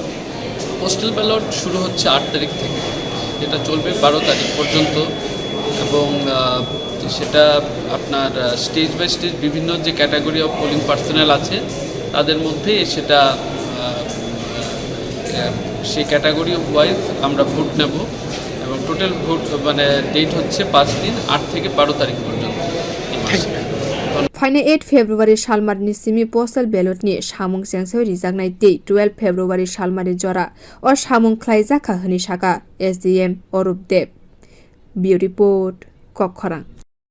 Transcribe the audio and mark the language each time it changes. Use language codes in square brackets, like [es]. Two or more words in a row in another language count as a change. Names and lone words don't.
[en] postal ballot [bn] শুরু হচ্ছে 8 তারিখ থেকে, এটা চলবে 12 তারিখ পর্যন্ত এবং সেটা আপনার [en] stage by stage [bn] বিভিন্ন যে [en] category of polling personnel [bn] আছে তাদের মধ্যে সেটা সেই [en] category wise [bn] আমরা ভোট নেব এবং [en] total vote [bn] মানে ডেট হচ্ছে 5 দিন 8 থেকে 12 তারিখ পর্যন্ত। [trp] Faina 8 February Shalmarni simi [en] postal ballot [trp] ni samung sengseu rijaknai tei 12 February Shalmari jora o samung khlaijaka hini saka SDM Orup Deb. [en] Bureau Report [trp] Kokkhorang।